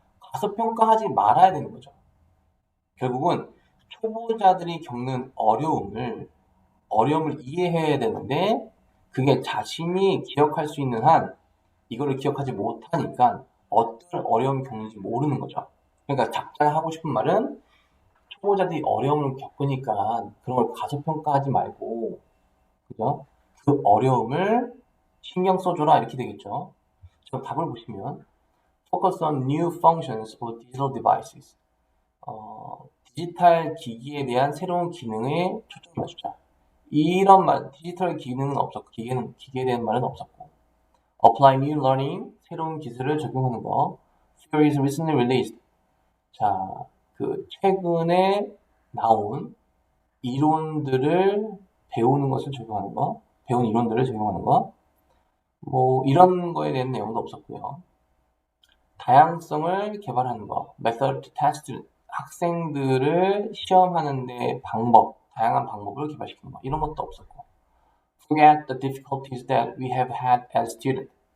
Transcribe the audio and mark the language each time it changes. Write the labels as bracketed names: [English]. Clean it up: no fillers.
[Korean] 과소평가하지 말아야 되는 거죠. 결국은 초보자들이 겪는 어려움을 이해해야 되는데 그게 자신이 기억할 수 있는 한 이거를 기억하지 못하니까 어떤 어려움을 겪는지 모르는 거죠. 그러니까 작가가 하고 싶은 말은 초보자들이 어려움을 겪으니까 그런 걸 과소평가하지 말고 그죠? 그 어려움을 신경 써줘라 이렇게 되겠죠. [English] 저 답을 보시면 Focus on new functions for digital devices. [Korean] 디지털 기기에 대한 새로운 기능에 초점을 맞추자. 이런 말, 디지털 기능은 없었고, 기계에 대한 말은 없었고. Apply new learning, 새로운 기술을 적용하는 거. [English] Theories recently released. [Korean] 자, 최근에 나온 이론들을 배운 이론들을 적용하는 거. 뭐, 이런 거에 대한 내용도 없었고요. 다양성을 개발하는 거. Method to test. 학생들을 시험하는데 다양한 방법을 개발시키는 거. 이런 것도 없었고. [English] Forget the difficulties that we have had as students.